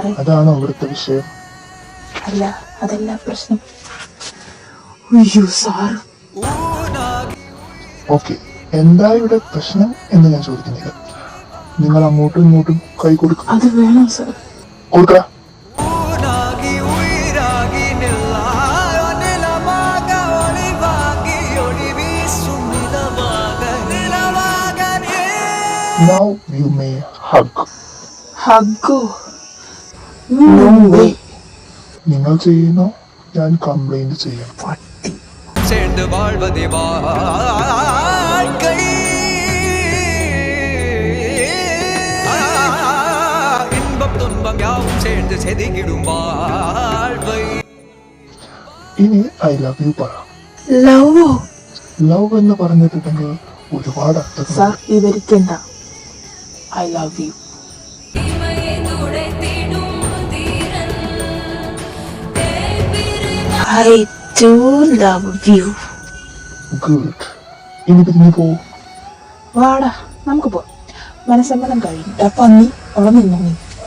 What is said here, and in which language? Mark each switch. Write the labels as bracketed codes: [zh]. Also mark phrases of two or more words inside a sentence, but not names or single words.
[ml] അതാണ് അവിടുത്തെ വിഷയം. അല്ല അതല്ല പ്രശ്നം. അയ്യോ സാറ്. ഓക്കെ, എന്താ ഇവിടെ പ്രശ്നം എന്ന് ഞാൻ ചോദിക്കുന്നില്ല. നിങ്ങൾ അങ്ങോട്ടും ഇങ്ങോട്ടും കൈ കൊടുക്കുക. അത് വേണം സാർ. കൊടുക്ക. [en] Now you may hug. [ml] ഹഗ്ഗോ? [en] no way. [ml] നിങ്ങൾ ചെയ്യുന്നു, ഞാൻ കംപ്ലൈന്റ് ചെയ്യാം. പട്ടി. [ta] சேர்ந்து வாழ்வதே வாழ்க்கை இன்பம் துன்பம் யாவும் சேர்ந்து செதுக்கிடும் வாழ்வை. [ml] ഇനി [en] I love you [ml] പറ. ലവോ? ലവ് എന്ന് പറഞ്ഞിട്ടുണ്ടെങ്കിൽ ഒരുപാട് അർത്ഥങ്ങൾ. സാർ വിവരിക്കണ്ട. [en] I love you. I do love you. [ml] ഗുഡ്. ഇനി പിരിഞ്ഞു പോവും. വാടാ നമുക്ക് പോവാം. മനസ്സമ്മതം കഴിഞ്ഞിട്ട് പന്നി അവിടെ നിന്നു. നീ